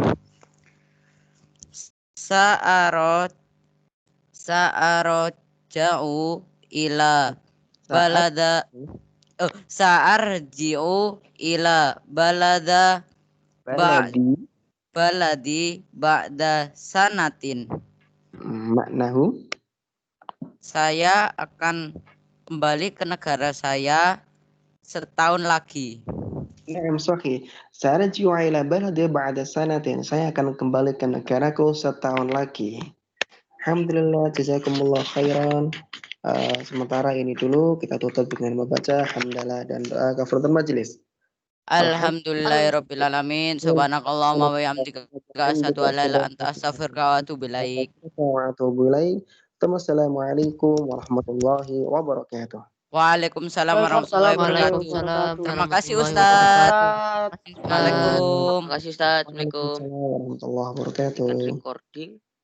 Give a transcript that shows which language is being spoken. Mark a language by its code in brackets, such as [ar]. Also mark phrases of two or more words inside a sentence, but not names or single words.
[ar] سأروت جاءوا إلى بلدا سأرجع إلى بلدا بلدي بعد سنة. Maknahu? [ms] Saya akan kembali ke negara saya setahun lagi. [ar] نعم، صحيح. سأرجع إلى بلدي بعد سنة. [ms] Saya akan kembali ke negaraku setahun lagi. [ar] الحمد لله، جزاكم الله خيرا. [ms] Sementara ini dulu kita tutup dengan membaca hamdalah dan doa kafaratul majelis. [ar] الحمد لله رب العالمين. سبحانك اللهم وبحمدك أشهد أن لا إله إلا أنت أستغفرك وأتوب إليك. والسلام عليكم ورحمة الله وبركاته. وعليكم السلام ورحمة الله وبركاته. Waalaikumsalam [ms] Terima kasih [ar] warahmatullahi [ms] Ustaz. [ar] wabarakatuh. Assalamualaikum. [ms] Terima kasih Ustaz. Assalamualaikum. [ar] ورحمة الله وبركاته. Recording.